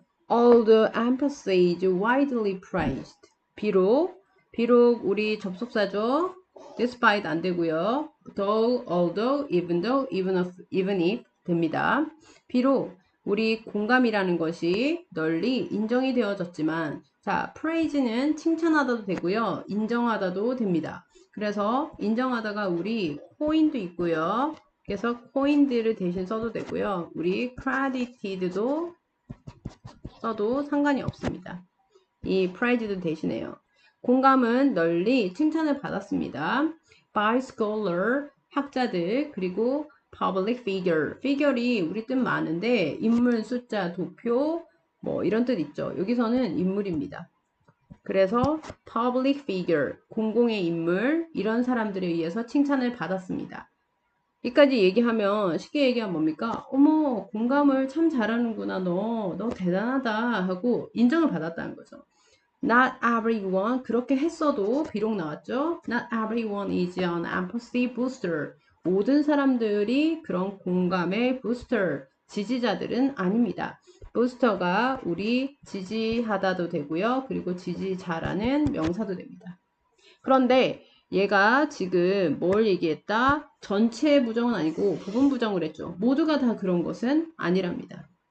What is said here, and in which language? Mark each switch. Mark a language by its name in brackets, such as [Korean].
[English] Although empathy is widely praised. [Korean] 비록 우리 접속사죠. despite 안 되고요. though, although, even though, even if 됩니다. 비록 우리 공감이라는 것이 널리 인정이 되어졌지만, 자, praise는 칭찬하다도 되고요. 인정하다도 됩니다. 그래서 인정하다가 우리 coin도 있고요. 그래서 coined를 대신 써도 되고요. 우리 credited도 써도 상관이 없습니다. 이 praise도 대신해요. 공감은 널리 칭찬을 받았습니다. [English] by scholar, [Korean] 학자들, 그리고 [English] public figure. [Korean] figure이 우리 뜻 많은데 인물, 숫자, 도표 뭐 이런 뜻 있죠. 여기서는 인물입니다. 그래서 public figure, 공공의 인물, 이런 사람들에 의해서 칭찬을 받았습니다. 여기까지 얘기하면, 쉽게 얘기하면 뭡니까? 어머, 공감을 참 잘하는구나. 너 대단하다 하고 인정을 받았다는 거죠. [English] Not everyone, [Korean] 그렇게 했어도 비록 나왔죠. [English] Not everyone is an empathy booster. [Korean] 모든 사람들이 그런 공감의 booster, 지지자들은 아닙니다. booster가 우리 지지하다도 되고요. 그리고 지지 잘하는 명사도 됩니다. 그런데 얘가 지금 뭘 얘기했다? 전체 부정은 아니고 부분 부정을 했죠. 모두가 다 그런 것은 아니랍니다.